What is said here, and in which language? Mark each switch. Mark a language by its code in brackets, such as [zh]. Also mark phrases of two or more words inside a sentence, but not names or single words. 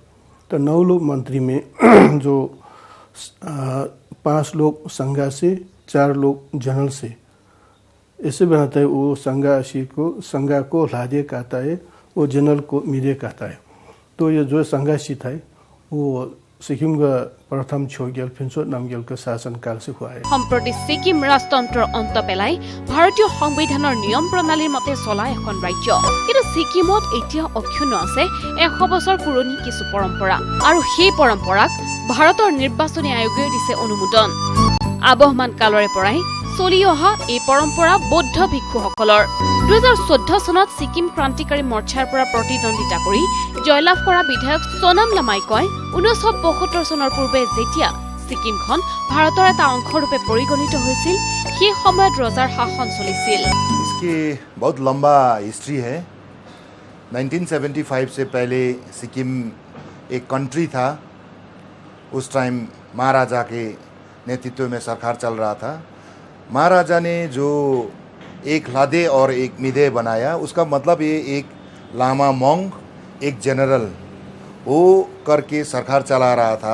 [hi] तो 9 लोग मंत्री में जो 5 लोग संघा से, 4 लोग जनरल से ऐसे बनाता है। वो संघा को लादे कहता है, वो जनरल को मीडे कहता है। तो ये जो संघाशित है वो सिक्किम का प्रथम छोग्याल फिन्सो नामग्याल का शासनकाल से हुआ है। [as] সম্প্ৰতি ছিকিম ৰাজতন্ত্ৰৰ অন্ত পেলাই ভাৰতীয় সংবিধানৰ নিয়ম প্ৰণালীৰ মতে চলা এখন ৰাজ্য। কিন্তু ছিকিমত এতিয়া অক্ষুণ্ণ আছে 100 বছৰ পুৰণি কিছু পৰম্পৰা, আৰু সেই পৰম্পৰাক ভাৰতৰ নিৰ্বাচনী আয়োগে দিছে অনুমোদন। আবহমান কালৰে পৰাই চলি অহা এই পৰম্পৰা বৌদ্ধ ভিক্ষুসকলৰ 2014 চনত ছিকিম ক্ৰান্তিকাৰী মৰ্চাৰ পৰা প্ৰতিদ্বন্দ্বিতা কৰি জয়লাভ কৰা বিধায়ক সোনাম লামাই কয়, 1972 চনৰ পূৰ্বে যেতিয়া ছিকিমখন ভাৰতৰ এটা অংশৰূপে পৰিগণিত হৈছিল, সেই সময়ত ৰজাৰ শাসন চলিছিল। [hi] इसकी बहुत लंबा हिस्ट्री है। 1975 से पहले सिक्किम एक कंट्री था। उस टाइम महाराजा के नेतृत्व में सरकार चल रहा था। महाराजा ने जो एक लादे और एक मिदे बनाया, उसका मतलब ये एक लामा मोंग, एक जनरल वो करके सरकार चला रहा था।